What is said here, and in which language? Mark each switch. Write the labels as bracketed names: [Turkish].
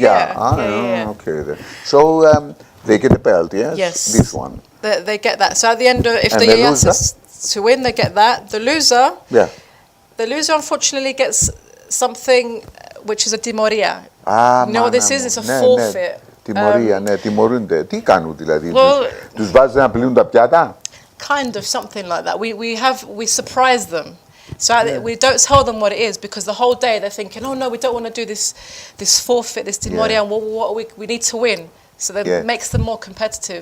[English] Yeah. Okay. So they get the belt, yes? Yes. This one. They get that. So at the end, if the Yiayia says to win, they get that. The loser unfortunately gets something which is a timoria. You know what this is? It's a forfeit. [Greek] Τιμωρία, τιμωρούνται. Τι κάνουν δηλαδή, τους βάζουν να πλύνουν τα πιάτα? [English] Kind of something like that. We surprise them. So we don't tell them what it is because the whole day they're thinking, oh no, we don't want to do this forfeit, this timoria, and what we need to win. So that makes them more competitive.